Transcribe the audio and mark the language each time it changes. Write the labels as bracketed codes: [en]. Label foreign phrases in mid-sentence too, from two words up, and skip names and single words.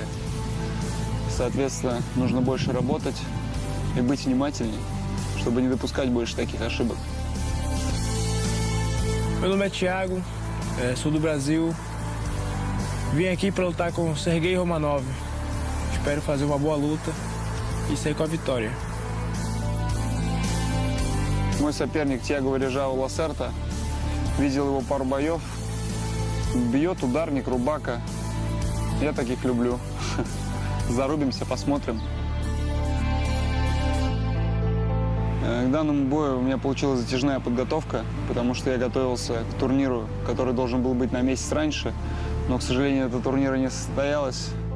[ru] Соответственно, нужно больше работать e быть внимательнее, чтобы не допускать больше таких ошибок. [pt] Meu nome é Tiago, sou do Brasil. Vim aqui para lutar com Sergey Romanov. Espero fazer uma boa luta e sair com a vitória. [ru] Мой соперник Тьяго Varejao Лассерта. Видел его пару боев. Бьет ударник, рубака. Я таких люблю. Зарубимся, посмотрим. К данному бою у меня получилась затяжная подготовка, потому что я готовился к турниру, который должен был быть на месяц раньше, но, к сожалению, этого турнира не состоялось.